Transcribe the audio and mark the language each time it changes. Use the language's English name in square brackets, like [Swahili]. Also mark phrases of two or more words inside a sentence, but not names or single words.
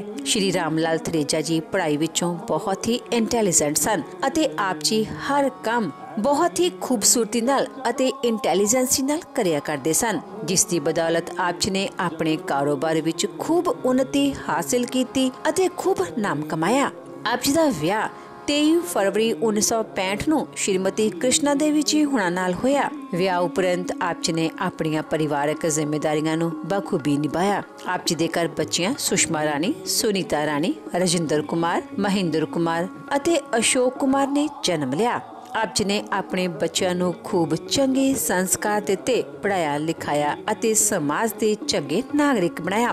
[Punjabi] ਸ਼੍ਰੀ ਰਾਮ ਲਾਲ ਥਰੇਜਾ ਜੀ ਪੜ੍ਹਾਈ ਵਿੱਚੋਂ ਬਹੁਤ ਹੀ ਇੰਟੈਲੀਜੈਂਟ ਸਨ ਅਤੇ ਆਪ ਜੀ ਹਰ ਕੰਮ ਬਹੁਤ ਹੀ ਖੂਬਸੂਰਤੀ ਨਾਲ ਅਤੇ ਇੰਟੈਲੀਜੈਂਸੀ ਨਾਲ ਕਰਿਆ ਕਰਦੇ ਸਨ, ਜਿਸ ਦੀ ਬਦੌਲਤ ਆਪ ਜੀ ਨੇ ਆਪਣੇ ਕਾਰੋਬਾਰ ਵਿੱਚ ਖੂਬ ਉન્નਤੀ ਹਾਸਿਲ ਕੀਤੀ ਅਤੇ ਖੂਬ ਨਾਮ ਕਮਾਇਆ। ਆਪ ਜੀ ਦਾ ਵਿਆਹ 23 फरवरी 1965 ਨੂੰ श्रीमती कृष्णा देवी जी ਹੁਣਾਂ ਨਾਲ ਹੋਇਆ। ਵਿਆਹ ਉਪਰੰਤ ਆਪ ਜੀ ਨੇ ਆਪਣੀਆਂ ਪਰਿਵਾਰਕ ਜ਼ਿੰਮੇਵਾਰੀਆਂ ਨੂੰ ਬਖੂਬੀ ਨਿਭਾਇਆ। ਆਪ ਜੀ ਦੇ ਘਰ ਬੱਚੀਆਂ ਸੁਸ਼ਮਾ ਰਾਣੀ, ਸੁਨੀਤਾ ਰਾਣੀ, ਰਜਿੰਦਰ ਕੁਮਾਰ, ਮਹਿੰਦਰ ਕੁਮਾਰ ਅਤੇ ਅਸ਼ੋਕ ਕੁਮਾਰ ਨੇ ਜਨਮ ਲਿਆ। ਆਪ ਜੀ ਨੇ ਆਪਣੇ ਬੱਚਿਆਂ ਨੂੰ ਖੂਬ ਚੰਗੇ ਸੰਸਕਾਰ ਦਿੱਤੇ, ਪੜ੍ਹਾਇਆ ਲਿਖਾਇਆ ਅਤੇ ਸਮਾਜ ਦੇ ਚੰਗੇ ਨਾਗਰਿਕ ਬਣਾਇਆ।